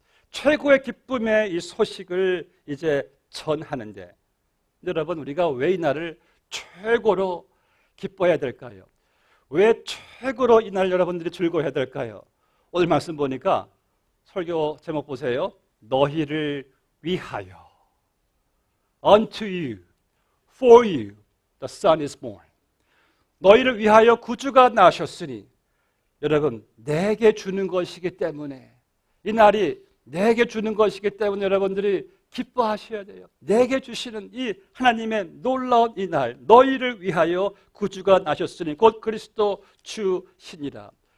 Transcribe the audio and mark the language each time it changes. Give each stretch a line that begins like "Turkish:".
Korean: 최고의 기쁨의 이 소식을 이제 전하는데, 여러분, 우리가 왜 이 날을 최고로 기뻐해야 될까요? 왜 최고로 이 날 여러분들이 즐거워해야 될까요? 오늘 말씀 보니까 설교 제목 보세요. 너희를 위하여.
English: Unto you, for you, the Son is born.
Korean: 너희를 위하여 구주가 나셨으니, 여러분, 내게 주는 것이기 때문에, 이 날이 내게 주는 것이기 때문에 여러분들이 기뻐하셔야 돼요. 내게 주시는 이 하나님의 놀라운 이 날, 너희를 위하여 구주가 나셨으니 곧 그리스도 주시니라.